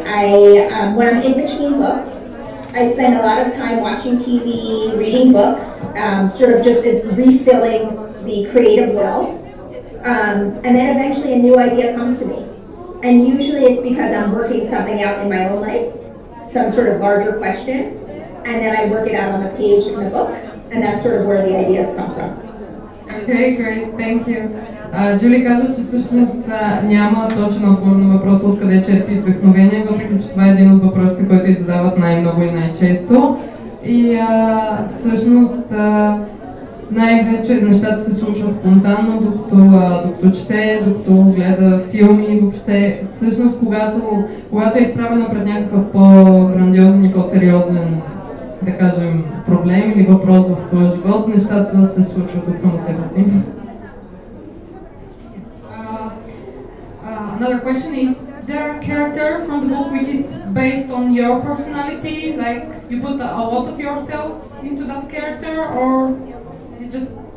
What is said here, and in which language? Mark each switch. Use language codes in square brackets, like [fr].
[en] When I'm in between books, I spend a lot of time watching TV, reading books, sort of just refilling the creative well. And then eventually a new idea comes to me. And usually it's because I'm working something out in my own life, some sort of larger question, and then I work it out on the page in the book, and that's sort of where the ideas come from. Okay, great, thank you. [bg] Джули каза, че всъщност няма точен отговор на въпроса откъде черпи вдъхновение, въпреки че това е един от въпросите, които ѝ задават най-много и най-често. И всъщност най-вече нещата се случват спонтанно, докато чете, докато гледа филми, въобще. Всъщност, когато е изправена пред някакъв по-грандиозен и по-сериозен, да кажем, проблем или въпрос в своя живот, нещата се случват от само себе си. [en] Another question is, there a character from the book which is based on your personality, like you put a lot of yourself into that character, or you just...